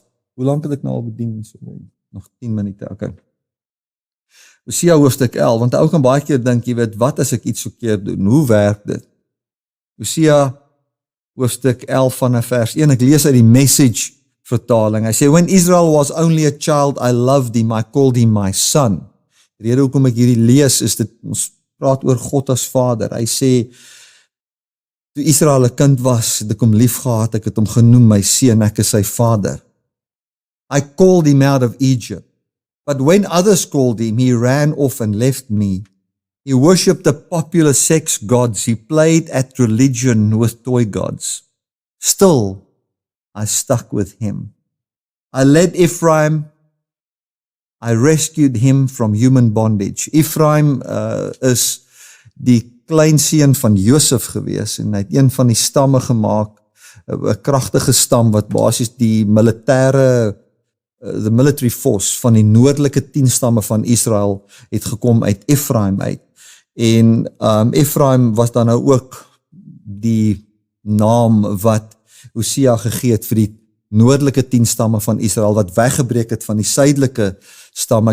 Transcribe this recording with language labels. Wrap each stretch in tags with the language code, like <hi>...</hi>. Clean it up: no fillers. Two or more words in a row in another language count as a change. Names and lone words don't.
<af>Hoe lank het ek nou al bedien? Nog 10 minute, okay. Hosea hoofstuk 11, want ou kan baie keer dink, jy weet, wat as ek iets verkeerd doen? Hoe werk dit? Hosea hoofstuk 11 van vers 1, ek lees uit die Message vertaling. Hy sê,</af> <en>when Israel was only a child, I loved him, I called him my son.</en> <af>Die rede hoekom ek hierdie lees, is dit, ons praat oor God as Vader. Hy sê, toe Israel 'n kind was, het ek hom lief gehad, ek het hom genoem my seun, ek is sy Vader.</af> <en>I called him out of Egypt. But when others called him, he ran off and left me. He worshipped the popular sex gods. He played at religion with toy gods. Still, I stuck with him. I led Ephraim. I rescued him from human bondage.</en> <af>Ephraim is die kleinseun van Josef gewees en hy het een van die stamme gemaak, 'n kragtige stam wat basies die</af> <en>the military force</en> <af>van die noordelike 10 stamme van Israel het gekom uit Ephraim uit. En Ephraim was dan nou ook die naam wat Hosea gegee het vir die noordelike 10 stamme van Israel wat weggebreek het van die suidelike stam.</af>